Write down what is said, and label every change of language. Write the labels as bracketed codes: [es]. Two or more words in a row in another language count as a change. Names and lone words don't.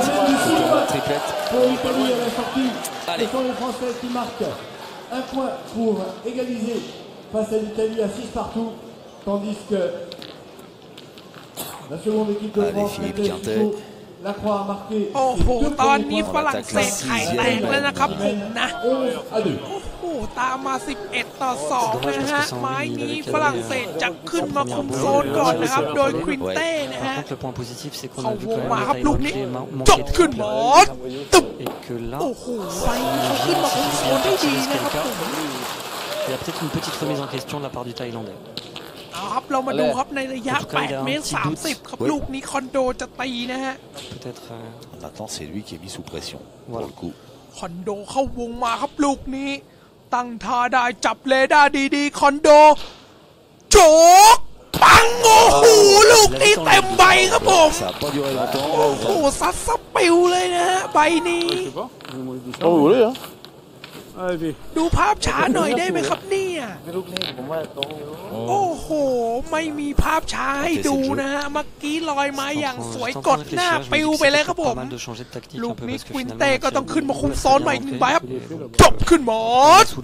[fr] Pour l'Italie à la sortie, ce sont les Français qui marquent un point pour égaliser face à l'Italie à 6 partout, tandis que la seconde équipe de France, Philippe Quintet. Lacroix a marqué [th] โอ้โหตอนนี้ฝรั่งเศสไข่แตกเลยนะครับผมนะ 11-2. โอ้โหตามมา11-2นะฮะไม้นี้ฝรั่งเศสจะขึ้นมาคุมโซนก่อนนะครับโดยควินเต้นะฮะเขาวงมาครับลูกนี้จบขึ้นหมดตึ๊บโอ้โหไฟเขาขึ้นมาคุมโซนได้ดีนะครับผม [fr] Il y a peut-être une petite remise en question de la part du Thaïlandais. [th] ครับเรามาดูครับในระยะ8 เมตร 30ครับลูกนี้คอนโดจะตีนะฮะ [fr] Peut-être. Maintenant, c'est lui qui est mis sous pression. Pour le coup. [th] คอนโดเข้าวงมาครับลูกนี้ตั้งท่าได้จับเรดาร์ดีๆคอนโดโจกปังโอ้โหลูกนี้เต็มใบครับผมโอ้โหซัดสปิวเลยนะฮะใบนี้ [fr] Oh, vous voulez, hein? [th] ดูภาพช้าหน่อยได้ไหมครับเนี่ยโอ้โหไม่มีภาพช้าให้ดูนะฮะเมื่อกี้ลอยมาอย่างสวยกดหน้าปิวไปเลยครับผมลูกนี้ควินเต้ก็ต้องขึ้นมาคุมโซนใหม่อีกหนึ่งใบครับจบขึ้นหมด